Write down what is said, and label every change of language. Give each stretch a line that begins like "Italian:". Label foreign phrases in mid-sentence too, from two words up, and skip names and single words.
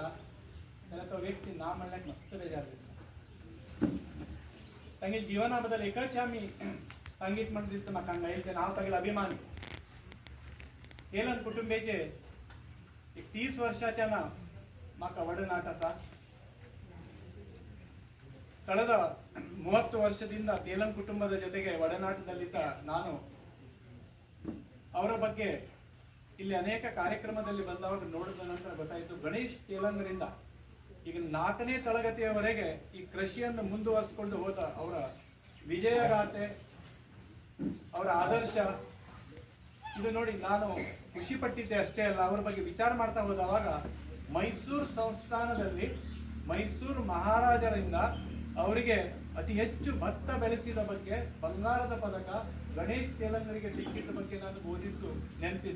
Konkani: जाल्यार तो व्यक्ती ना म्हणल्यार मस्त बेजार दिसता. तांगे जिवना बद्दल एकच आमी सांगीत म्हणटा दिसता म्हाका हांगा येयलें हांव तागेलो अभिमानी. येलन कुटुंबेचे एक 30 ವರ್ಷಾच्या ना म्हाका ಒಡನಾಟ आसा.
Kannada: ಕಳೆದ 30 ವರ್ಷದಿಂದ ತೇಲಂ ಕುಟುಂಬದ ಜೊತೆಗೆ ಒಡನಾಟದಲ್ಲಿದ್ದ ನಾನು ಅವರ ಬಗ್ಗೆ ಇಲ್ಲಿ ಅನೇಕ ಕಾರ್ಯಕ್ರಮದಲ್ಲಿ ಬಂದವಾಗ ನೋಡಿದ ನಂತರ ಗೊತ್ತಾಯಿತು, ಗಣೇಶ್ ತೇಲಂಗರಿಂದ ಈಗ 4ನೇ ತರಗತಿಯವರೆಗೆ ಈ ಕೃಷಿಯನ್ನು ಮುಂದುವರಿಸಿಕೊಂಡು ಹೋದ ಅವರ ವಿಜಯಗಾಥೆ, ಅವರ ಆದರ್ಶ ಇದು ನೋಡಿ ನಾನು ಖುಷಿ ಪಟ್ಟಿದ್ದೆ ಅಷ್ಟೇ ಅಲ್ಲ, ಅವರ ಬಗ್ಗೆ ವಿಚಾರ ಮಾಡ್ತಾ ಹೋದವಾಗ ಮೈಸೂರು ಸಂಸ್ಥಾನದಲ್ಲಿ ಮೈಸೂರು ಮಹಾರಾಜರಿಂದ ಅವರಿಗೆ ಅತಿ ಹೆಚ್ಚು ಭತ್ತ ಬೆಳೆಸಿದ ಬಗ್ಗೆ ಬಂಗಾರದ ಪದಕ ಗಣೇಶ್ ತೇಲಂಗರಿಗೆ ಸಿಕ್ಕಿದ್ದ ಬಗ್ಗೆ ನಾನು ಓದಿದ್ದು ನೆನಪಿದೆ.